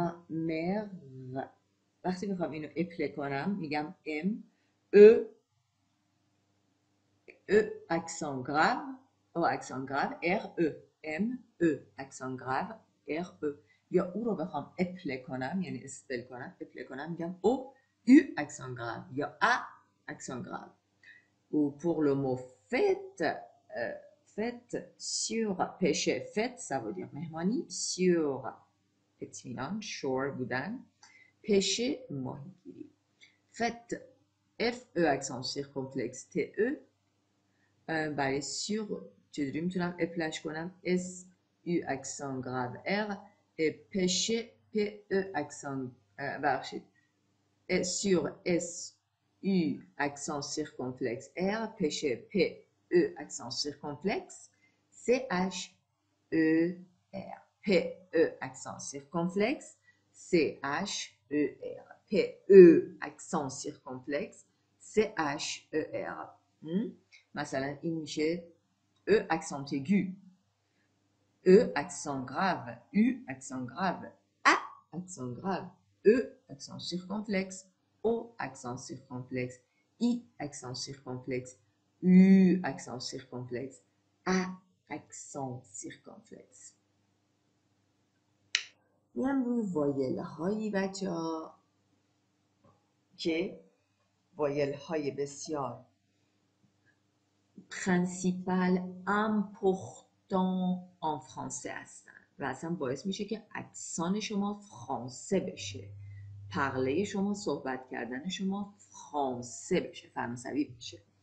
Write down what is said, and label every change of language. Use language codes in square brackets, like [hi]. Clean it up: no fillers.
[fa] مر وقتی میخوام اینو اپله کنم میگم ام ا اکسان گراو او اکسان گراو ر ام اکسان گراو ر یا او رو بخوام اپله کنم یعنی اسپل کنم میگم او اکسان گراو یا ا اکسان گراو. [fr] Ou pour le mot fête, fête sur pêcher. Fête, ça veut dire mehmani. [fa] Sur اطمینان شور بودن. پشه ماهیگیری. [fr] fête F-E accent circonflexe T-E [fa] برای [fr] sur [fa] چجوری میتونم اپلش کنم [fr] S-U accent grave R پشه P-E accent بخشید sur S-U accent circonflexe R پشه P-E accent circonflexe C-H-E-R P-E accent circonflexe C-H-E-R P-E accent circonflexe C-H-E-R [fa] مثلا این میشه [fr] E accent aigu E accent grave U accent grave A accent grave E accent circonflexe O accent circonflexe I accent circonflexe U accent circonflexe A accent circonflexe. [fa] میام روی وایل هایی بچه ها که وایل های بسیار پرنسیپال امپورتان ان فرانسه هستن و اصلا باعث میشه که اکسان شما فرانسه بشه، پرله شما، صحبت کردن شما فرانسه بشه، فرانسوی بشه.